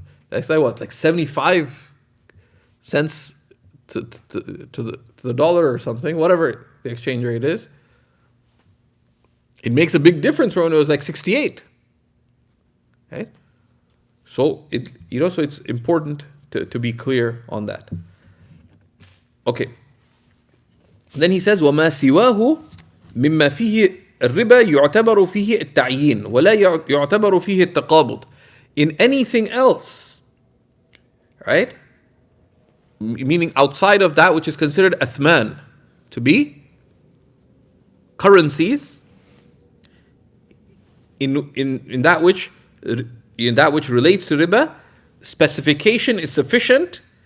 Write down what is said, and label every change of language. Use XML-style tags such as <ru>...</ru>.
<en>That's like 75 cents to the dollar or something, whatever the exchange rate is. It makes a big difference from when it was like 68. Right? So it's important to be clear on that. Okay. Then he says,</en> <ar>وَمَا سِوَاهُ مِمَّا فِيهِ الرِّبَى يُعْتَبَرُ فِيهِ التَّعْيِينُ وَلَا يُعْتَبَرُ فِيهِ التَّقَابُض.</ar> <en>In anything else, right? Meaning outside of that which is considered athman, to be currencies, in that which relates to riba, specification is sufficient.</en>